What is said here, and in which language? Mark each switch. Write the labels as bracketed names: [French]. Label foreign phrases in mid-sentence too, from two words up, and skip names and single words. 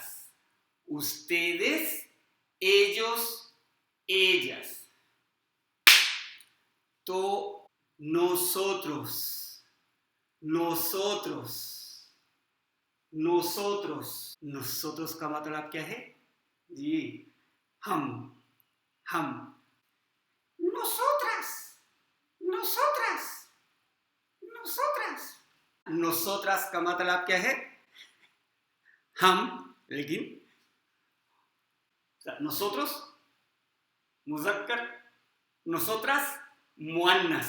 [Spanish] Ustedes, ellos, ellas. तो nosotros, nosotros, nosotros. [Urdu] nosotros کا مطلب کیا ہے؟ جی، ہم، ہم. [Spanish] nosotras, nosotras, nosotras. [Urdu] nosotras کا مطلب کیا ہے؟ ہم، لیکن nosotros مذکر، nosotras مؤنث.